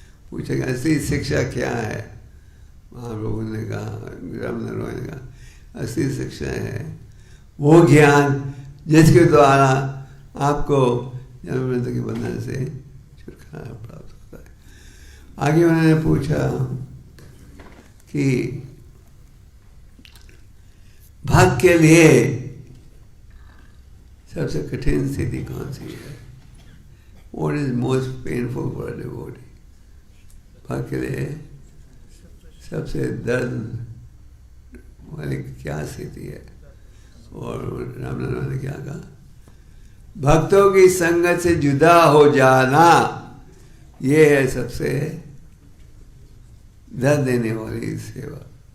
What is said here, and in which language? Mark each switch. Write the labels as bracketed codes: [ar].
[hi] पूछा कि असली शिक्षा क्या है? महाप्रभु ने कहा, रामदेव ने कहा असली शिक्षा है वो ज्ञान जिसके द्वारा आपको जन्म मृत्यु के बंधन से छुटकारा प्राप्त होता है। आगे उन्होंने पूछा कि भक्त के लिए सबसे कठिन स्थिति कौन सी है? [en] What is most painful for a devotee? [hi] भक्त के लिए सबसे दर्द वाली क्या स्थिति है? और रामनारायण ने क्या कहा? भक्तों की संगत से जुदा हो जाना, ये है सबसे दर्द देने वाली सेवा।